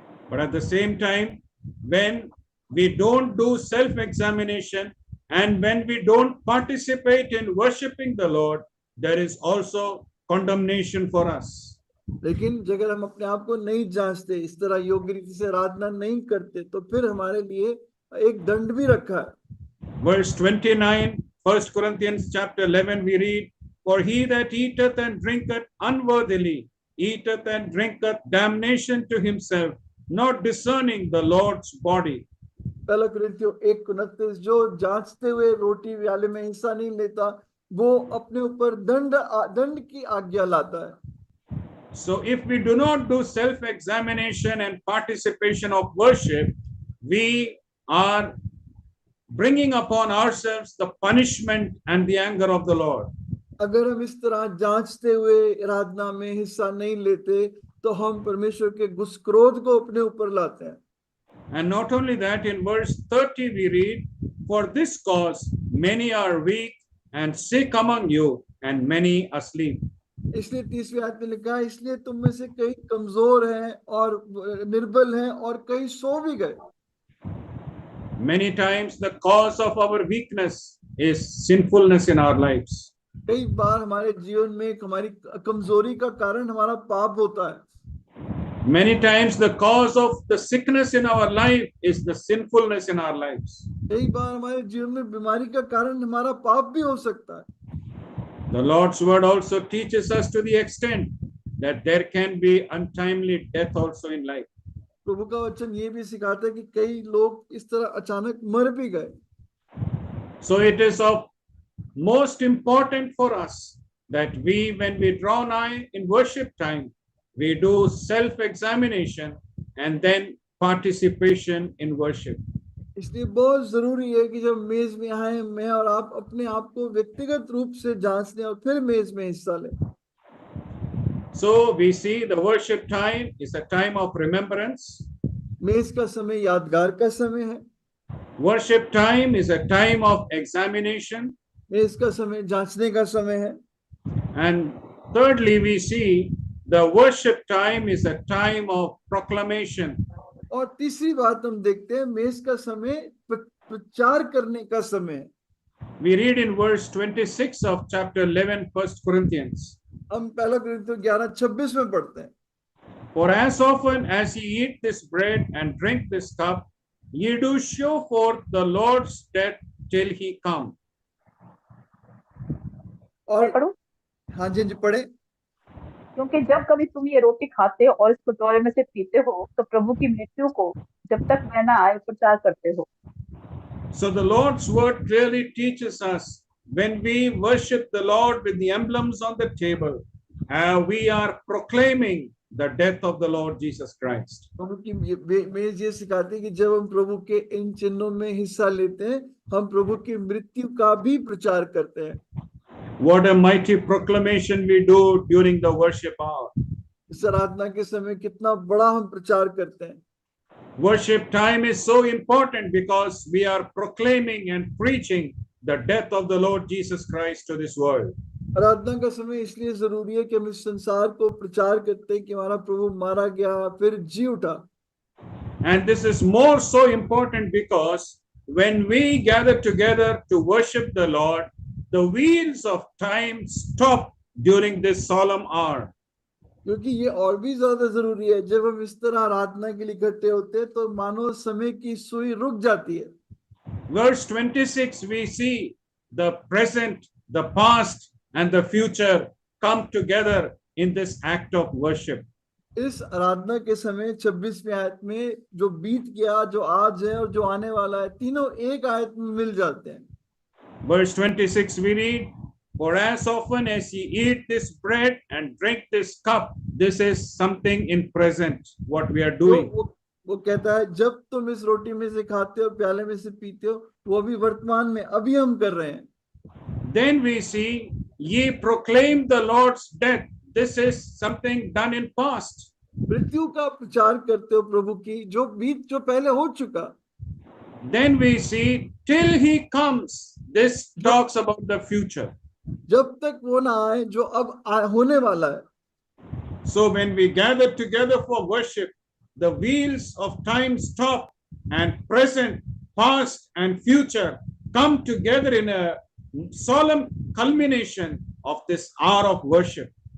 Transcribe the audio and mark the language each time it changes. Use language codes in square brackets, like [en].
[en] But at the same time, when we don't do self-examination and when we don't participate in worshiping the Lord, there is also condemnation for us. [hi] लेकिन अगर हम अपने आप को नहीं जांचते, इस तरह योग्य रीति से आराधना नहीं करते, तो फिर हमारे लिए एक दंड भी रखा है। [en] Verse 29, 1 Corinthians chapter 11, we read, "For he that eateth and drinketh unworthily eateth and drinketh damnation to himself, not discerning the Lord's body." [hi] पहला कुरिन्थियों 1:29, जो जांचते हुए रोटी व्याले में हिस्सा नहीं लेता, वो अपने ऊपर दंड की आज्ञा लाता है। [en] So if we do not do self-examination and participation of worship, we are bringing upon ourselves the punishment and the anger of the Lord. [hi] अगर हम इस तरह जांचते हुए आराधना में हिस्सा नहीं लेते, तो हम परमेश्वर के क्रोध को अपने ऊपर लाते हैं। [en] And not only that, in verse 30 we read, "For this cause many are weak and sick among you, and many asleep." [hi] इसलिए 30वें आयत में लिखा है, इसलिए तुम में से कई कमजोर हैं और निर्बल हैं और कई सो भी गए। [en] Many times the cause of our weakness is sinfulness in our lives. [hi] कई बार हमारे जीवन में हमारी कमजोरी का कारण हमारा पाप होता है। [en] Many times the cause of the sickness in our life is the sinfulness in our lives. [hi] कई बार हमारे जीवन में बीमारी का कारण हमारा पाप भी हो सकता है। [en] The Lord's word also teaches us to the extent that there can be untimely death also in life. [hi] प्रभु का वचन ये भी सिखाता है कि कई लोग इस तरह अचानक मर भी गए। [en] So it is of most important for us that we, when we draw nigh in worship time, we do self-examination and then participation in worship. [hi] इसलिए बहुत जरूरी है कि जब मेज में आए, मैं और आप अपने आप को व्यक्तिगत रूप से जांच लें और फिर मेज में हिस्सा लें। [en] So we see the worship time is a time of remembrance. [hi] मेज का समय यादगार का समय है। [en] Worship time is a time of examination. [hi] मेज का समय जांचने का समय है। [en] And thirdly, we see the worship time is a time of proclamation. [hi] और तीसरी बात हम देखते हैं, मेज का समय प्रचार करने का समय है। [en] We read in verse 26 of chapter 11, 1 Corinthians. [hi] हम पहला कुरिन्थियों 11:26 में पढ़ते हैं, [en] "For as often as ye eat this bread and drink this cup, ye do show forth the Lord's death till he come." [hi] और पढ़ो। हाँ जी पढ़े। क्योंकि जब कभी तुम ये रोटी खाते और इस कटोरे में से पीते हो, तो प्रभु की मृत्यु को जब तक वह ना आए प्रचार करते हो। [en] So the Lord's word clearly teaches us, when we worship the Lord with the emblems on the table, we are proclaiming the death of the Lord Jesus Christ. [hi] प्रभु की मेज ये सिखाती है कि जब हम प्रभु के इन चिन्हों में हिस्सा लेते हैं, हम प्रभु की मृत्यु का भी प्रचार करते हैं। [en] What a mighty proclamation we do during the worship hour. [hi] इस आराधना के समय कितना बड़ा हम प्रचार करते हैं। [en] Worship time is so important because we are proclaiming and preaching the death of the Lord Jesus Christ to this world. [hi] आराधना का समय इसलिए जरूरी है कि हम इस संसार को प्रचार करते हैं कि हमारा प्रभु मारा गया फिर जी उठा। [en] And this is more so important because when we gather together to worship the Lord, the wheels of time stop during this solemn hour. [hi] क्योंकि ये और भी ज्यादा जरूरी है, जब हम इस तरह आराधना के लिए इकट्ठे होते हैं तो मानो समय की सुई रुक जाती है। [en] Verse 26, we see the present, the past, and the future come together in this act of worship. [hi] इस आराधना के समय 26वें आयत में जो बीत गया, जो आज है और जो आने वाला है, तीनों एक आयत में मिल जाते हैं। [en] Verse 26 we read, "For as often as ye eat this bread and drink this cup, this is something in present, what we are [hi] तो [en] doing. [hi] वो कहता है जब तुम इस रोटी में से खाते हो, प्याले में से पीते हो, वो अभी वर्तमान में अभी हम कर रहे हैं. [en] Then we see, ye proclaim the Lord's death. This is something done in past. [hi] मृत्यु का प्रचार करते हो प्रभु की, जो पहले हो चुका. [en] Then we see, till he comes. This talks about the future. [hi] जब तक वो ना आए, जो अब होने वाला है. [en] So when we gather together for worship, the wheels of time stop, and present, past, and future come together in a solemn culmination of this hour of worship.